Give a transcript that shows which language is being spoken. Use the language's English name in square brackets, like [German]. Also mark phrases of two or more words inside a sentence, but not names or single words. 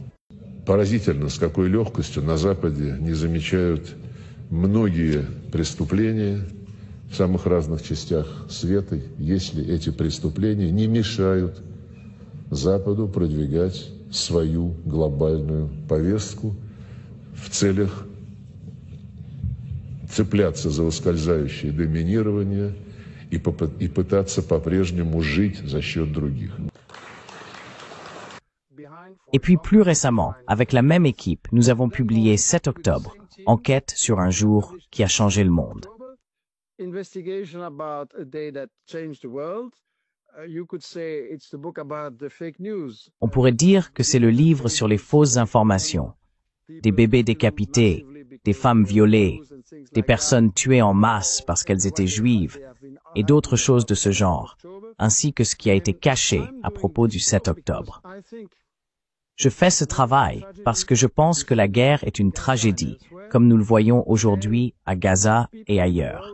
[Russian] Поразительно, с какой легкостью на Западе не замечают многие преступления в самых разных частях света, если эти преступления не мешают Западу продвигать свою глобальную повестку в целях цепляться за ускользающее доминирование и пытаться по-прежнему жить за счет других. [French] Et puis plus récemment, avec la même équipe, nous avons publié 7 octobre, Enquête sur un jour qui a changé le monde. [English] Investigation about a day that changed the world. You could say it's the book about the fake news. [French] On pourrait dire que c'est le livre sur les fausses informations. Des bébés décapités, des femmes violées, des personnes tuées en masse parce qu'elles étaient juives, et d'autres choses de ce genre, ainsi que ce qui a été caché à propos du 7 octobre. Je fais ce travail parce que je pense que la guerre est une tragédie, comme nous le voyons aujourd'hui à Gaza et ailleurs.